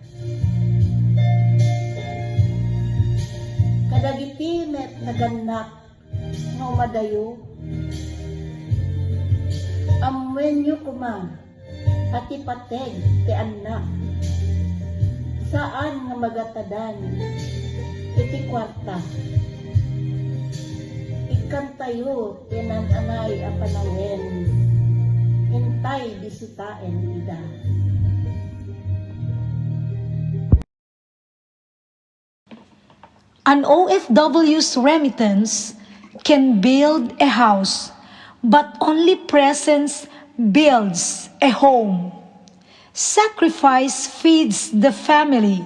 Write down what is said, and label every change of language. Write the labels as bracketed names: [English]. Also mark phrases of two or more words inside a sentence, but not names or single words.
[Iloko] Kadagiti met naganak, nga umadayo, amwen nyo kuma, at ipateg ti anak. Saan nga magatadan, iti kwarta. Ikan tayo, tinananay a panawen, hintay bisitaen ida. [English] An OFW's remittance can build a house, but only presence builds a home. Sacrifice feeds the family.